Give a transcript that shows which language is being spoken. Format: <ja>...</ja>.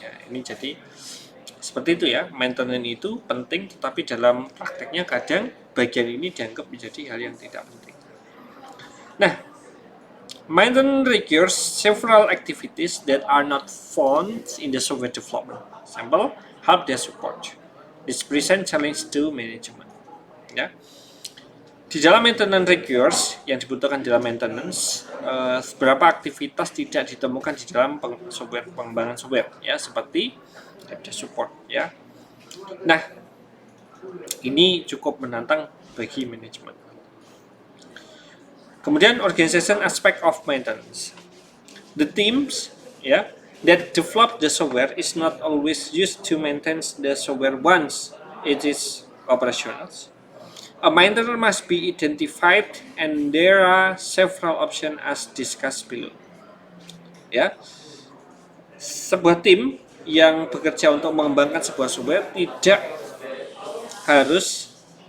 <id>Ini jadi seperti itu maintenance itu penting, tetapi dalam prakteknya kadang bagian ini dianggap menjadi hal yang tidak penting.</id> <en>Nah, maintenance requires several activities that are not found in the software development. Example, help desk support. This present challenge to management.</en> <id>Di dalam maintenance requires yang dibutuhkan dalam maintenance, beberapa aktivitas tidak ditemukan di dalam pengembangan software seperti help desk support Nah, ini cukup menantang bagi manajemen. Kemudian</id> <en>organization aspect of maintenance. The teams that develop the software is not always used to maintain the software once it is operational. A maintainer must be identified and there are several options as discussed below.</en> <id>Sebuah tim yang bekerja untuk mengembangkan sebuah software tidak harus</id>